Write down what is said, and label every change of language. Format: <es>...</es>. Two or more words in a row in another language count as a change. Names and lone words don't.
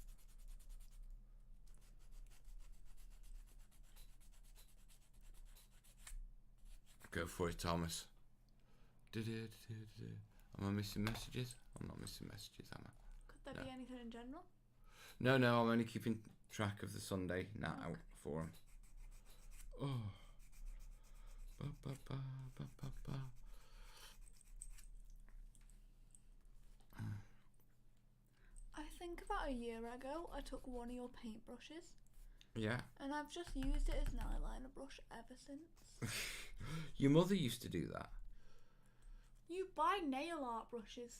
<en>Go for it, Thomas. Am I missing messages? I'm not missing messages, am I? Could there be anything in general? No, I'm only keeping track of the Sunday night out for him. Oh. Ba, ba, ba, ba, ba, ba. I think about a year ago, I took one of your paintbrushes. Yeah. And I've just used it as an eyeliner brush ever since. Your mother used to do that. You buy nail art brushes.</en>